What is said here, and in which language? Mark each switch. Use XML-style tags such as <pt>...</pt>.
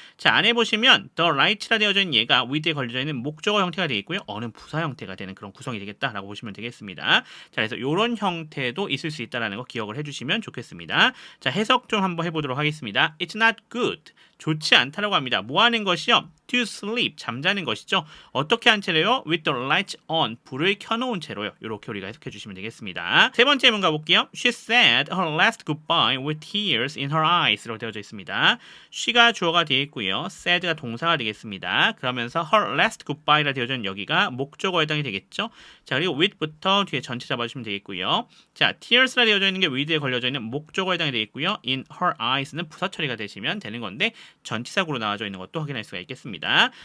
<ko>자, 안에 보시면 the right라 되어진 얘가 with에 걸려져 있는 목적어 형태가 되겠고요. 어는 부사 형태가 되는 그런 구성이 되겠다라고 보시면 되겠습니다. 자, 그래서 이런 형태도 있을 수 있다는 거 기억을 해주시면 좋겠습니다. 자, 해석 좀 한번 해보도록 하겠습니다.</ko> <en>It's not good.</en> <ko>좋지 않다라고 합니다. 뭐 하는 것이요? To sleep, 잠자는 것이죠. 어떻게 한 채로요?</ko> <en>With the light on,</en> <ko>불을 켜놓은 채로요. 이렇게 우리가 해석해 주시면 되겠습니다. 세 번째 문가 볼게요.</ko> <en>She said her last goodbye with tears in her eyes 라고 되어져 있습니다.</en> <ko>she가 주어가 되어 있고요. said가 동사가 되겠습니다. 그러면서</ko> <en>her last goodbye</en> <ko>라 되어져 있는 여기가 목적어에 해당이 되겠죠. 자, 그리고 with부터 뒤에 전체 잡아주시면 되겠고요. 자, tears라 되어져 있는 게 with에 걸려져 있는 목적어에 해당이 되겠고요.</ko> <en>in her eyes</en> <ko>는 부사 처리가 되시면 되는 건데 전치사구로 나와져 있는 것도 확인할 수가 있겠습니다.</ko>